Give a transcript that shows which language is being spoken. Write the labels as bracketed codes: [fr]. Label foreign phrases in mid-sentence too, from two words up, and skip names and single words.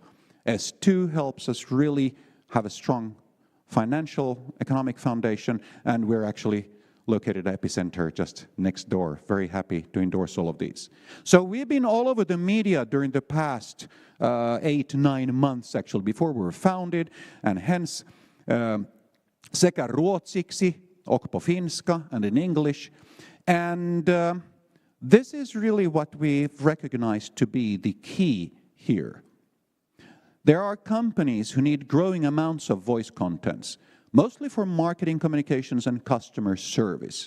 [en] S2 helps us really have a strong financial, economic foundation, and we're actually located at Epicenter just next door. Very happy to endorse all of these. So we've been all over the media during the past 8-9 months, actually, before we were founded, and hence [fi] sekä ruotsiksi, [sv] och på finska, [en] and in English. And this is really what we've recognized to be the key here. There are companies who need growing amounts of voice contents, mostly for marketing, communications, and customer service.